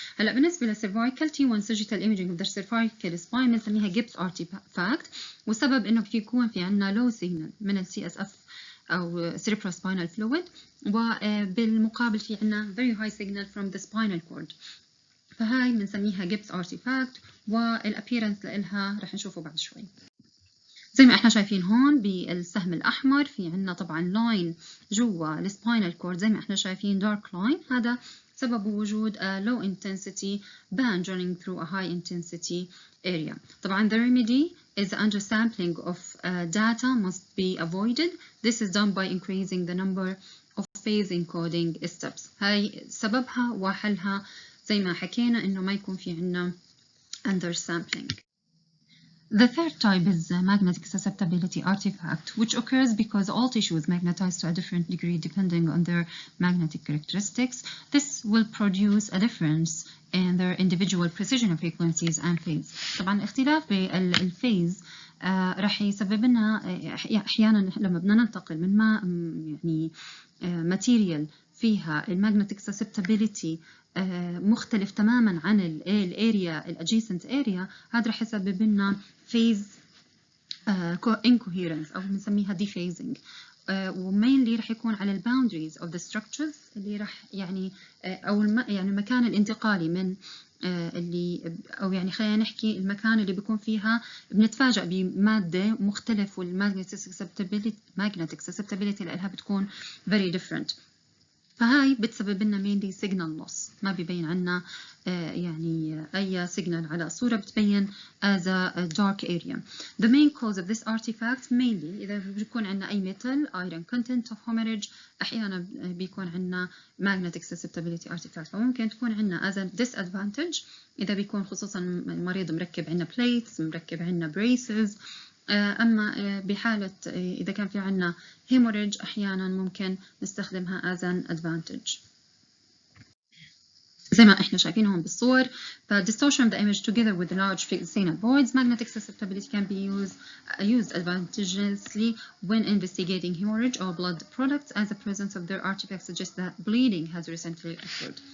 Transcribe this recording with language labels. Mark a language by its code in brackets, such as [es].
[ar] هلا بالنسبة للcervical T1 sagittal imaging of the cervical spine بنسميها Gibbs artifact، والسبب إنه بيكون في عنا low signal من CSF أو cerebrospinal fluid، وبالمقابل في عنا [en] very high signal from the spinal cord، [ar] فهاي بنسميها Gibbs artifact، والappearance لإلها رح نشوفه بعد شوي. زي ما احنا شايفين هون بالسهم الأحمر في عنا طبعا لاين جوا السباينال كورد زي ما احنا شايفين دارك لاين، هذا سبب وجود [en] a low intensity band running through a high intensity area. طبعا the remedy is the undersampling of data must be avoided. This is done by increasing the number of phase encoding steps. [ar] هاي سببها وحلها زي ما حكينا إنه ما يكون في عنا undersampling. [en] The third type is magnetic susceptibility artifact, which occurs because all tissue is magnetized to a different degree depending on their magnetic characteristics. This will produce a difference in their individual precision frequencies and phase. [ar] طبعا اختلاف بالفيز راح يسبب لنا احيانا لما بدنا ننتقل من ما يعني material فيها المagnetic susceptibility مختلف تماما عن الاريا الادجيسنت اريا، هذا راح يسبب لنا phase incoherence او بنسميها dephasing، ومينلي راح يكون على الباوندريز of the structures اللي راح يعني او يعني المكان الانتقالي من اللي او يعني خلينا نحكي المكان اللي بيكون فيها بنتفاجئ بماده مختلف والمagnetic susceptibility لها بتكون very different. فهاي بتسبب لنا mainly signal loss، ما بيبين عنا يعني أي signal على الصورة، بتبين as a dark area. [en] The main cause of this artifact [ar] mainly إذا بيكون عنا أي metal iron content of hemorrhage، أحيانا بيكون عنا magnetic susceptibility artifact، فممكن تكون عنا as a disadvantage إذا بيكون خصوصا المريض مركب عنا plates مركب عنا braces. أما بحالة إذا كان في عنا hemorrhage أحيانا ممكن نستخدمها [en] as an advantage. [ar] زي ما احنا شايفين هون بالصور، [en] ف distortion of the image together with the large precessional voids, magnetic susceptibility can be used advantageously when investigating hemorrhage or blood products as the presence of their artifact suggests that bleeding has recently occurred.